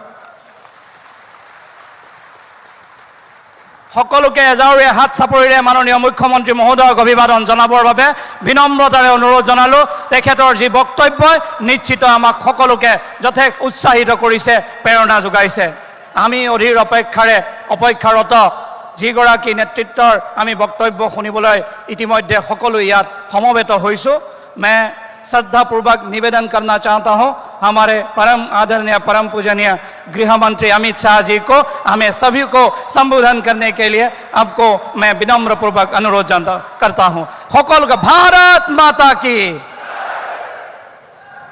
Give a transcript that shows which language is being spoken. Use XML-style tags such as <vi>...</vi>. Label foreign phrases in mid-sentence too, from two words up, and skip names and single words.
<as>সকলোকে এজাউৰে হাত চাপৰিৰে মাননীয় মুখ্যমন্ত্ৰী মহোদয়ক অভিবাদন জনাবৰ বাবে বিনম্ৰতাৰে অনুৰোধ জনালো। তেখেতৰ যি বক্তব্যই নিশ্চিত আমাক সকলোকে যথেষ্ট উৎসাহিত কৰিছে, প্ৰেৰণা যোগাইছে। আমি অধীৰ অপেক্ষাৰত যিগৰাকী নেতৃত্বৰ আমি বক্তব্য শুনিবলৈ ইতিমধ্যে সকলো ইয়াত সমবেত হৈছোঁ।</as> <hi>मैं श्रद्धापूर्वक निवेदन करना चाहता हूं हमारे परम आदरणीय परम पूजनीय गृह मंत्री अमित शाह जी को, हमें सभी को संबोधन करने के लिए आपको मैं विनम्र पूर्वक अनुरोध करता हूं। সকলকে भारत माता की,</hi>